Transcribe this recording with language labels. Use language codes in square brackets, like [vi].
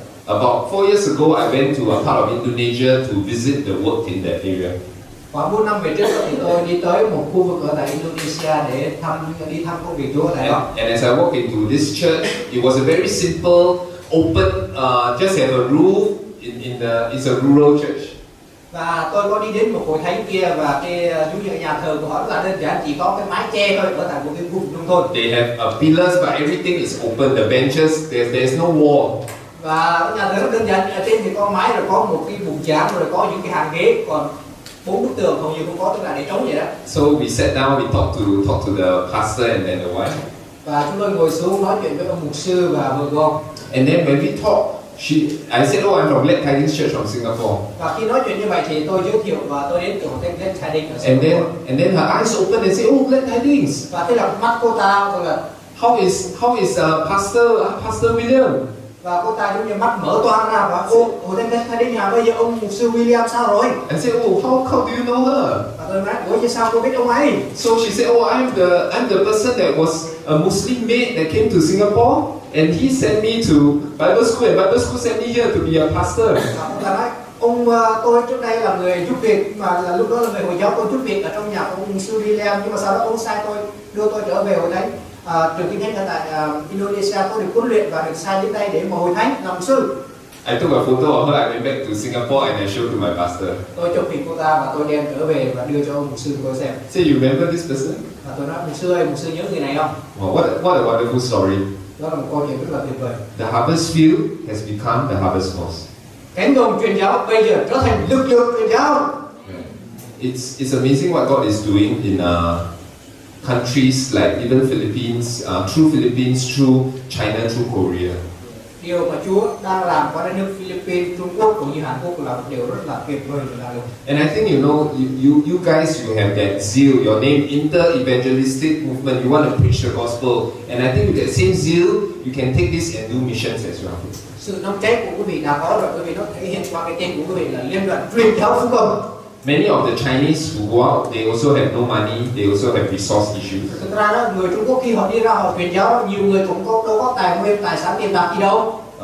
[en] About 4 years ago, I went to a part of Indonesia to visit the work in that area. [vi] Khoảng 4 năm về trước thì tôi đi tới một khu vực ở tại Indonesia để đi thăm công việc Chúa ở tại đó. [en] And as I walked into this church, it was a very simple, open, just have a roof. It's a rural church. [vi] Và tôi có đi đến một hội thánh kia và cái giống như nhà thờ của họ rất là đơn giản, chỉ có cái mái che thôi ở tại một cái khu vực nông thôn. [en] They have pillars, but everything is open. The benches, there's no wall. [vi] Và nhà thờ rất đơn giản, ở trên thì có mái rồi có một cái bục giảng rồi có những cái hàng ghế, còn 4 bức tường hầu như không có, tức là để trống vậy đó. [en] So we sat down, we talked to the pastor and then the wife. [vi] Và chúng tôi ngồi xuống nói chuyện với ông mục sư và vợ của ông. [en] And then when we talked, I said, "Oh, I'm from LIệN Tidings Church from Singapore." [vi] Và khi nói chuyện như vậy thì tôi giới thiệu và tôi đến từ một LIệN Tidings ở Singapore. [en] And then her eyes opened and said, "Oh, LIệN Tidings." [vi] Và thế là mắt cô ta gọi là [en] how is Pastor William? [vi] Và cô ta giống như mắt mở toang ra và cô thấy đến nhà bây giờ ông mục sư William sao rồi? [en] I said, oh, how do you know her? [vi] Và tôi nói, ủa chứ sao cô biết ông ấy? [en] So she said, oh, I'm the person that was a Muslim maid that came to Singapore, and he sent me to Bible school, and Bible school sent me here to be a pastor. [vi] Và cô ta nói, tôi trước đây là người giúp việc, mà là lúc đó là người Hồi giáo, tôi giúp việc ở trong nhà ông mục sư William, nhưng mà sau đó ông sai tôi, đưa tôi trở về Hội Thánh. Trường Kinh Thánh ở tại Indonesia, tôi được huấn luyện và được sai đến đây để mà Hội Thánh làm sư. [en] I took a photo of her, I went back to Singapore and I showed to my pastor. [vi] Tôi chụp hình cô ta và tôi đem trở về và đưa cho ông mục sư tôi xem. [en] Say, you remember this person? [vi] Và tôi nói, mục sư ơi, mục sư nhớ người này không? [en] Wow, what a wonderful story. [vi] Đó là một câu chuyện rất là tuyệt vời. [en] The harvest field has become the harvest force. [vi] Cánh đồng truyền giáo bây giờ trở thành lực lượng truyền giáo. [en] It's amazing what God is doing in countries like even Philippines, through Philippines, through China, through Korea. [vi] Điều mà Chúa đang làm qua đất nước Philippines, Trung Quốc cũng như Hàn Quốc là một điều rất là tuyệt vời và lạ lùng. [en] And I think you guys have that zeal. Your name inter-evangelistic movement. You want to preach the gospel, and I think with that same zeal, you can take this and do missions as well. [vi] Sự nóng cháy của quý vị đã có rồi, quý vị nó thể hiện qua cái tên của quý vị là Liên đoàn truyền giáo phúc âm. [en] Many of the Chinese who go out, they also have no money. They also have resource issues. [vi] Thực ra đó, người Trung Quốc khi họ đi ra họ truyền giáo, nhiều người cũng đâu có tài nguyên, tài sản tiền bạc gì đâu.